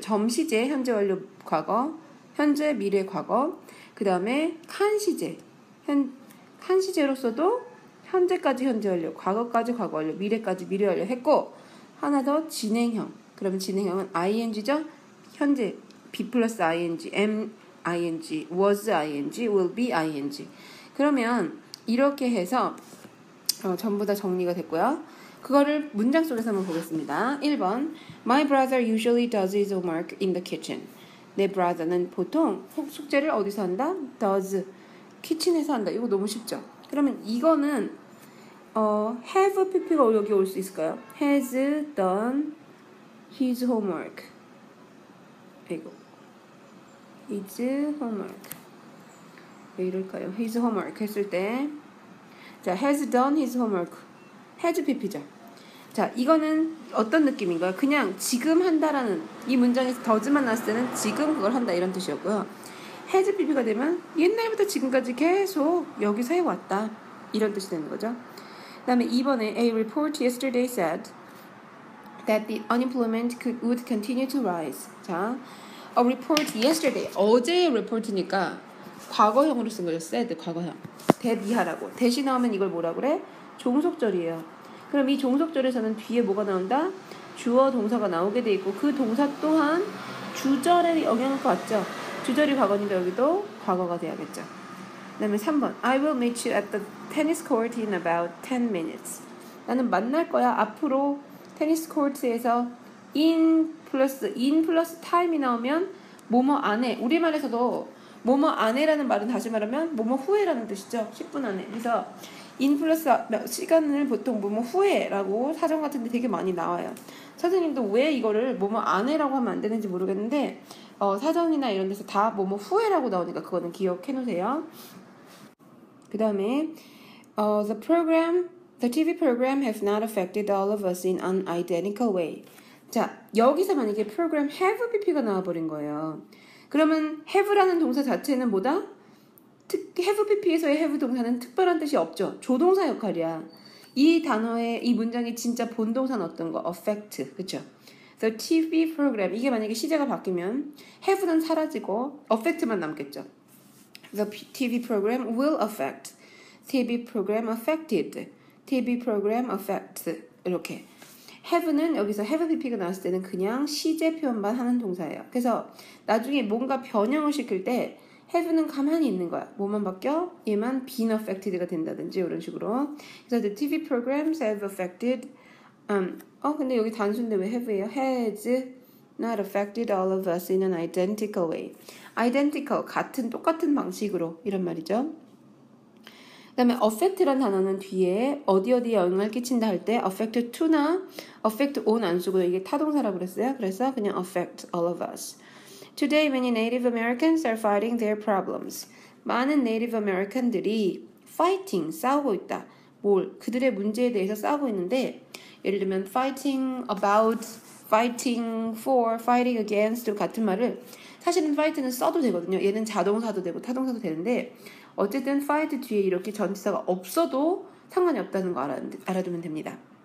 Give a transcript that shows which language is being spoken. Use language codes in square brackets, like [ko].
[ko] 점시제, 현재 완료 과거, 현재 미래 과거. 그 다음에 칸 시제. 칸 시제로서도 현재까지 현재 완료, 과거까지 과거 완료, 미래까지 미래 완료 했고, 하나 더 진행형. 그러면 진행형은 ing죠. 현재 be 플러스 ing, am ing, was ing, will be ing. 그러면 이렇게 해서 전부 다 정리가 됐고요. 그거를 문장 속에서 한번 보겠습니다. [en] 1번 My brother usually does his homework in the kitchen. [ko] 내 brother는 보통 숙제를 어디서 한다? does. 키친에서 한다. 이거 너무 쉽죠? 그러면 이거는 have pp가 여기 올 수 있을까요? [en] has done his homework. 이거 his homework. [ko] 왜 이럴까요? [en] his homework 했을 때 자, has done his homework. [ko] has pp죠. 자, 이거는 어떤 느낌인가요? 그냥 지금 한다라는 이 문장에서 does만 나왔을 때는 지금 그걸 한다 이런 뜻이었고요. has pp가 되면 옛날부터 지금까지 계속 여기서 해왔다. 이런 뜻이 되는 거죠. [en] 그 다음에 2번에 A report yesterday said that the unemployment would continue to rise. 자, a report yesterday. [ko] 어제의 report니까 과거형으로 쓴 거죠. said, 과거형. that 이하라고. 대시 나오면 이걸 뭐라 그래? 종속절이에요. 그럼 이 종속절에서는 뒤에 뭐가 나온다? 주어 동사가 나오게 돼 있고 그 동사 또한 주절에 영향을 받죠. 주절이 과거니까 여기도 과거가 돼야겠죠. [en] 그 다음에 3번 I will meet you at the tennis court in about 10 minutes. [ko] 나는 만날 거야. 앞으로 테니스 코트에서 in 플러스 time이 나오면 뭐뭐 안에. 우리말에서도 뭐뭐 안에라는 말은 다시 말하면 뭐뭐 후에라는 뜻이죠. 10분 안에. 그래서 in 플러스 시간을 보통 뭐뭐 후에라고 사전 같은 데 되게 많이 나와요. 선생님도 왜 이거를 뭐뭐 안에라고 하면 안 되는지 모르겠는데 사전이나 이런 데서 다 뭐뭐 후에라고 나오니까 그거는 기억해 놓으세요. [en] 그 다음에 The TV program have not affected all of us in an identical way. [ko] 자, 여기서 만약에 program have pp가 나와버린 거예요. 그러면 have라는 동사 자체는 뭐다? have pp에서의 have 동사는 특별한 뜻이 없죠. 조동사 역할이야. 이 단어의 이 문장의 진짜 본동사는 어떤 거? [en] affect. 그쵸? The TV program. [ko] 이게 만약에 시제가 바뀌면 have는 사라지고 affect만 남겠죠. [en] The TV program will affect. TV program affected. TV program affect. 이렇게. [ko] have는 여기서 have pp가 나왔을 때는 그냥 시제 표현만 하는 동사예요. 그래서 나중에 뭔가 변형을 시킬 때 have는 가만히 있는 거야. 뭐만 바뀌어? 얘만 been affected가 된다든지 이런 식으로. [en] 그래서 the TV programs have affected. [ko] 근데 여기 단수인데 왜 have예요? [en] has not affected all of us in an identical way. [ko] identical, 같은, 똑같은 방식으로 이런 말이죠. 그 다음에 affect란 단어는 뒤에 어디에 영향을 끼친다 할 때 affect to나 affect on 안 쓰고 이게 타동사라고 그랬어요. [en] 그래서 그냥 affect all of us. Today many Native Americans are fighting their problems. [ko] 많은 Native American들이 fighting, 싸우고 있다. 그들의 문제에 대해서 싸우고 있는데 예를 들면 fighting about, fighting for, fighting against 같은 말을 사실은 fight는 써도 되거든요. 얘는 자동사도 되고 타동사도 되는데 어쨌든 fight 뒤에 이렇게 전치사가 없어도 상관이 없다는 거 알아두면 됩니다.